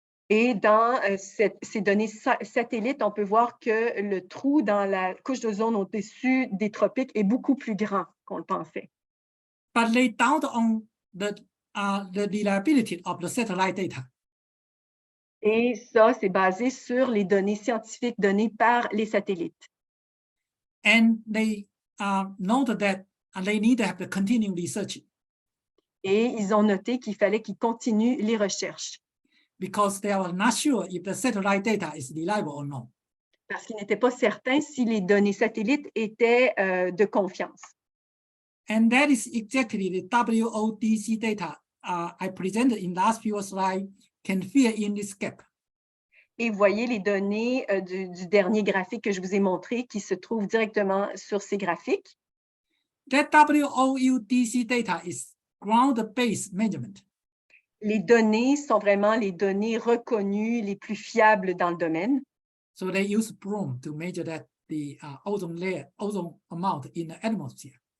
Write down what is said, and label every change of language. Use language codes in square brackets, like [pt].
[fr] Et dans ces données satellites, on peut voir que le trou dans la couche d'ozone au-dessus des tropiques est beaucoup plus grand qu'on le pensait. [en] But they doubt on the reliability of the satellite data. [fr] Et ça, c'est basé sur les données scientifiques données par les satellites. [en] And they noted that they need to have to continue research. [fr] Et ils ont noté qu'il fallait qu'ils continuent les recherches. [en] Because they were not sure if the satellite data is reliable or not. [fr] Parce qu'ils n'étaient pas certains si les données satellites étaient de confiance. [en] And that is exactly the WODC data I presented in last few slides can fill in this gap. [fr] Et vous voyez les données du dernier graphique que je vous ai montré qui se trouvent directement sur ces graphiques. [en] That WODC data is ground-based measurement. [fr] Les données sont vraiment les données reconnues, les plus fiables dans le domaine. [en] So they use Bloom to measure that the ozone amount in the atmosphere.